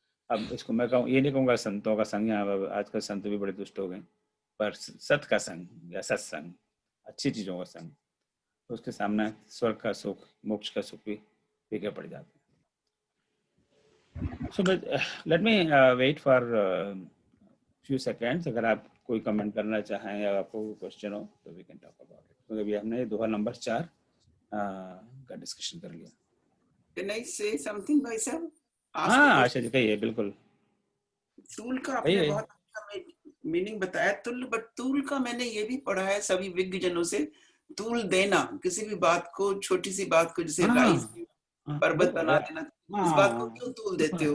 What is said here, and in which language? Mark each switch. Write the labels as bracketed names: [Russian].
[Hindi] अब इसको मैं कहूँ, ये नहीं कहूँगा संतों का संग, यहाँ आजकल संत भी बड़े दुष्ट हो गए, पर सत का संग या सत्संग, अच्छी चीजों का संग, तो उसके सामने स्वर्ग का सुख मोक्ष का सुख भी फीके पड़ जाते हैं। [English] So let me wait for few seconds. [Hindi] अगर आप कोई कमेंट करना चाहें या आपको कोई क्वेश्चन हो तो [English] we can talk about it. [Hindi] क्योंकि अभी हमने दोहा नंबर 4 का डिस्कशन कर लिया। [English] Can I say something myself? [Hindi] हाँ, आशा जी कहिए, बिल्कुल। तूल का आपने बहुत अच्छा मीनिंग बताया, बट तूल का मैंने ये भी पढ़ा है सभी विज्ञ जनों से, तूल देना किसी भी बात को, छोटी सी बात को, जैसे राइस पर्वत बना देना, उस बात को क्यों तूल देते हो?